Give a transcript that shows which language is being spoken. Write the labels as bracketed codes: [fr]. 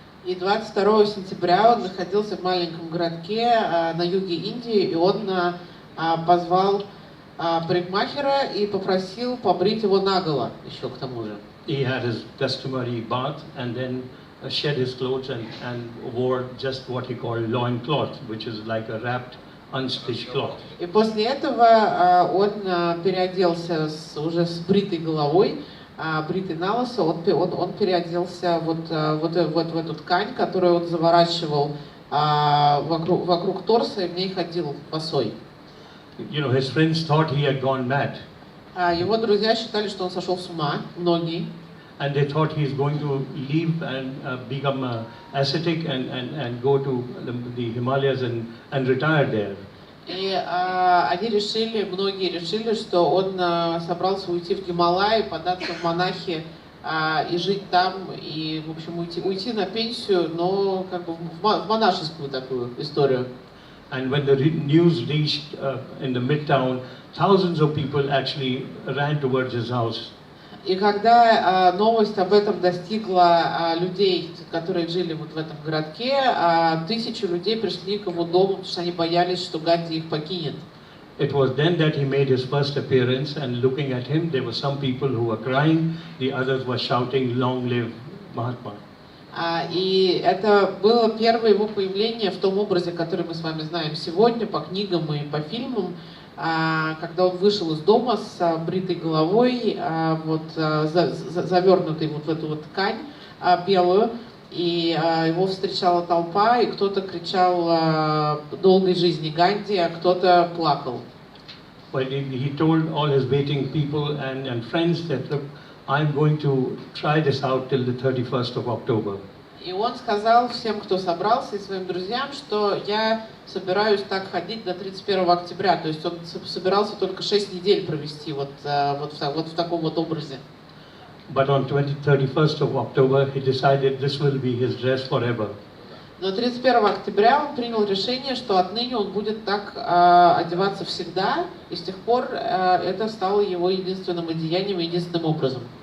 [ru] И 22 сентября он находился в маленьком городке на юге Индии, и он позвал парикмахера и попросил побрить его наголо, еще к тому же. [en] He had his customary bath and then shed his clothes and wore just what he called loin cloth, which is like a wrapped, unstitched cloth. [ru] И после этого он переоделся уже с бритой головой, бритый на лысо, он переоделся вот в эту ткань, которую он заворачивал вокруг торса, и в ней ходил босой. [en] his friends thought he had gone mad. [ru] Его друзья считали, что он сошел с ума, многие. [en] And they thought he's going to leave and become ascetic and go to the Himalayas and retire there. [ru] И они решили, многие решили, что он собрался уйти в Гималаи, податься в монахи и жить там, и, в общем, уйти на пенсию, но как бы в монашескую такую историю. [en] And when the news reached in the midtown, thousands of people actually ran towards his house. [ru] И когда новость об этом достигла людей, которые жили вот в этом городке, тысячи людей пришли к его дому, потому что они боялись, что Ганди их покинет. [en] It was then that he made his first appearance, and looking at him, there were some people who were crying, the others were shouting, "Long live Mahatma." [ru] И это было первое его появление в том образе, который мы с вами знаем сегодня, по книгам и по фильмам, когда он вышел из дома с бритой головой, завернутой вот в эту вот ткань белую, и его встречала толпа, и кто-то кричал «Долгой жизни Ганди», а кто-то плакал. [en] Well, he told all his waiting people and friends that, look, I'm going to try this out till the 31st of October. [ru] И он сказал всем, кто собрался, и своим друзьям, что я собираюсь так ходить до 31 октября. То есть он собирался только 6 недель провести вот в таком вот образе. [en] But on 31st of October, he decided this will be his dress forever. [ru] Но 31 октября он принял решение, что отныне он будет так одеваться всегда, и с тех пор это стало его единственным одеянием, единственным образом.